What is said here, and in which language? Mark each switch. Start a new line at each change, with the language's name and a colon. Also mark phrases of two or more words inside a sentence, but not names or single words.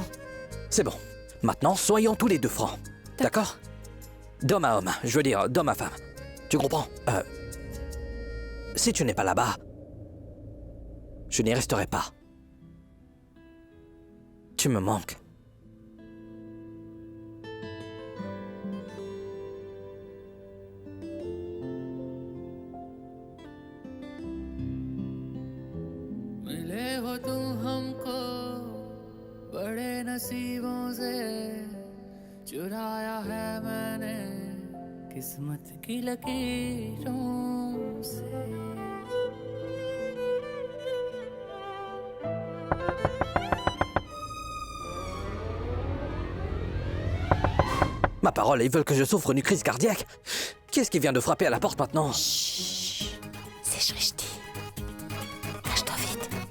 French: C'est bon. Maintenant, soyons tous les deux francs. D'accord? D'homme à homme, je veux dire d'homme à femme. Tu comprends? Si tu n'es pas là-bas, je n'y resterai pas. Tu me manques.
Hindi: मिले हो तुम हमको बड़े नसीबों से चुराया है मैंने किस्मत की लकीरों से
French: Ma parole, ils veulent que je souffre d'une crise cardiaque. Qui est-ce qui vient de frapper à la porte maintenant? C'est Shrishti. Lâche-toi vite.